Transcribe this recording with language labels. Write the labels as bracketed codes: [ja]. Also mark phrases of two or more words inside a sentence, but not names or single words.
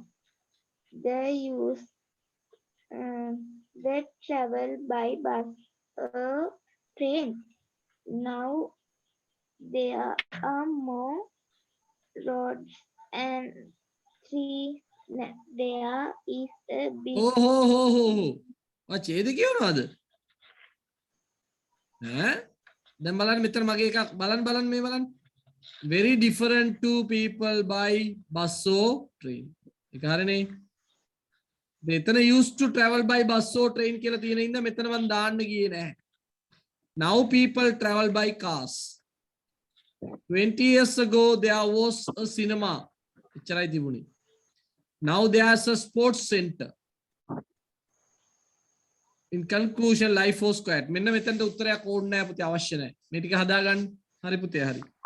[en] They travel by bus or train. Now there are more roads and there is a big [si] ඡේද කියනවාද දැන් බලන්න මෙතන මගේ එකක් බලන්න මේ බලන්න [en] very different to people by bus or train [si] ඒක හරිනේ මෙතන [en] used to travel by bus or train [si] කියලා තියෙන ඉඳ මෙතන මම දාන්න ගියේ නැහැ [en] now people travel by cars 20 years ago there was a cinema [si] එච්චරයි තිබුණේ [en] now there's a sports center in conclusion life was quiet [si] මෙන්න මෙතනට උත්තරයක් ඕනේ නැහැ පුතේ අවශ්‍ය නැහැ මේ ටික හදාගන්න හරි පුතේ හරි